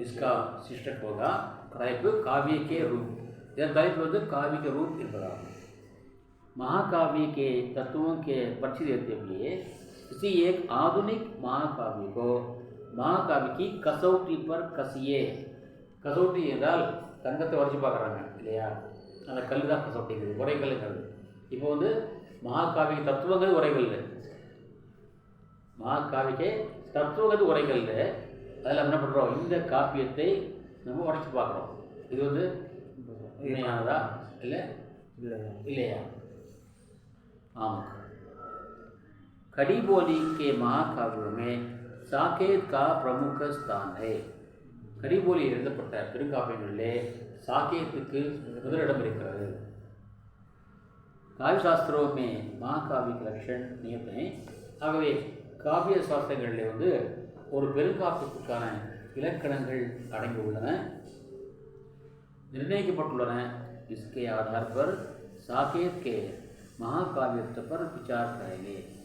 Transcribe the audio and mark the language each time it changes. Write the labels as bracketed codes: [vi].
[hi] इसका शीर्षक होगा काव्य के रूप, काव्य के रूप इस महाकाव्य के तत्वों के परिचय देते हुए किसी एक आधुनिक महाकाव्य को महाकाव्य की कसौटी पर कसिए। [ta] कसौटी என்றால் தங்கத்தை வரைச்சி பார்க்குறாங்க இல்லையா, அந்த கல் தான் कसौटी, உரைக்கல்லுங்கிறது. இப்போ வந்து महाकाव्य தத்துவங்கள் உரைக்கல், महाकाव्य தத்துவங்கள் உரைக்கல், அதில் என்ன பண்ணுறோம், இந்த காப்பியத்தை நம்ம உடைச்சி பார்க்குறோம். இது வந்து உண்மையானதா இல்லை இல்லையா? ஆமாம். [hi] கடிபோலி के महाकाव्य में साकेत का प्रमुख स्थान है. [ta] கடிபோலி எழுதப்பட்ட பெருங்காப்பியங்களிலே சாकेतுக்கு முதலிடம் இருக்கிறது. [hi] काव्य शास्त्रों में महाकाव्य के लक्षण नियत हैं. [ta] ஆகவே காவிய சாஸ்திரங்களிலே வந்து ஒரு பெருங்காப்பியத்துக்கான இலக்கணங்கள் அடங்கியுள்ளன, निर्णयக்கப்பட்டுள்ளன. [hi] इसके आधार पर साकेत के महाकाव्यत्व पर विचार करेंगे.